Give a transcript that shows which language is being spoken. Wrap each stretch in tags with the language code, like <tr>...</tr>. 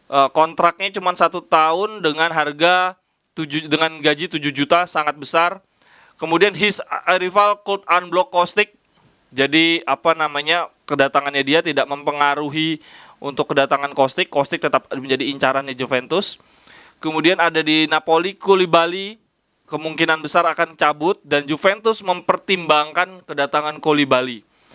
<id>Kontraknya cuma 1 tahun dengan harga dengan gaji 7 juta, sangat besar.</id> <en>Kemudian his rival could unblock Kostic.</en> <id>Jadi kedatangannya dia tidak mempengaruhi untuk kedatangan Kostic. Kostic tetap menjadi incarannya Juventus. Kemudian ada di Napoli, Koulibaly kemungkinan besar akan cabut dan Juventus mempertimbangkan kedatangan Koulibaly.</id>